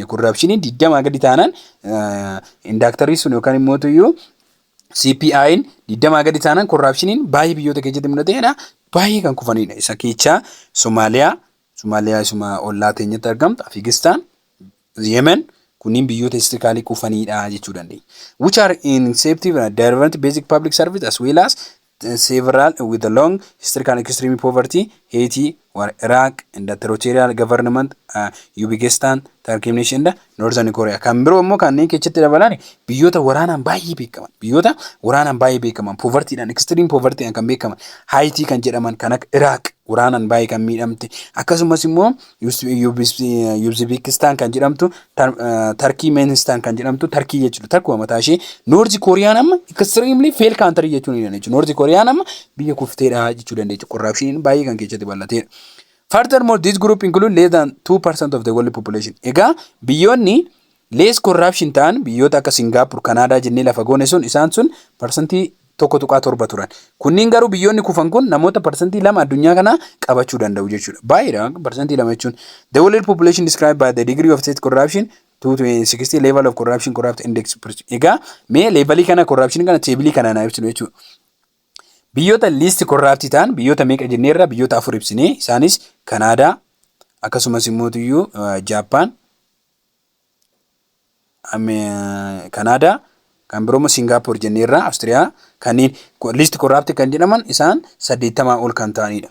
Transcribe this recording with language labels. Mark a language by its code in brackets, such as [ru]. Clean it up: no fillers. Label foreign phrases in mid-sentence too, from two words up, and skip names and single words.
[om] Corruption 20 gadi taanaan indaktarii sun yookaan immoo tuyyuu CPI'n 20 gadi taanaan corruption baay'ee biyyoota keessatti mul'atedha. Baay'ee kan kufanidha. Isa keessaa Somaaliyaa isuma ollaa teenyatti argamtu, Afghanistan, Yemen kunniin biyyoota istirikaalii kufanidha jechuu dandeenya. [en] Which are ineffective direct basic public service as well as several with a long historical and extreme poverty, Haiti, Iraq, and the territorial government, Uzbekistan, Turkey and Northern Korea. [om] Kan biroo immoo kanneen keessatti dabalan biyyoota waraanaan baay'ee beekaman, [en] poverty and extreme poverty [om] kan beekaman, Haiti kan jedhaman kan akka Iraq waraanaan baay'ee kan miidhamte, akkasumas immoo Uzbekistan kan jedhamtu, Turkmenistan kan jedhamtu, Turkey jechuudha. Turkey mataa ishee North Korea amma [en] extremely fail country [om] jechuun ni dandeenya. North Korea amma biyya kufteedha jechuu dandeenya. Corruption baay'ee kan keessatti bal'ateedha. [en] Furthermore, this group include less than 2% of the world population. [om] Egaa biyyoonni [en] less corruption [om] ta'an biyyoota akka Singapore, Canada jennee lafa goone sun isaan sun parsantii 1.7 turan. Kunniin garuu biyyoonni kufan kun namoota parsantii 2 addunyaa kana qabachuu danda'u jechuudha. Baay'eedha parsantii 2 jechuun. [en] The world population described by the degree of state corruption 260 level of corruption corrupt index. [om] Egaa mee levelii kana corruption kana teebilii kana na ibsinu jechuudha. Biyyoota [en] least corrupt [om] ta'an biyyoota meeqa jenneerra biyyoota 4 ibsine isaanis Canada akkasumas immoo tuyyuu Japan Canada kan biroo Singapore jenneerra Australia kanneen [en] least corrupt [om] kan jedhaman isaan 80 ol kan ta'anidha.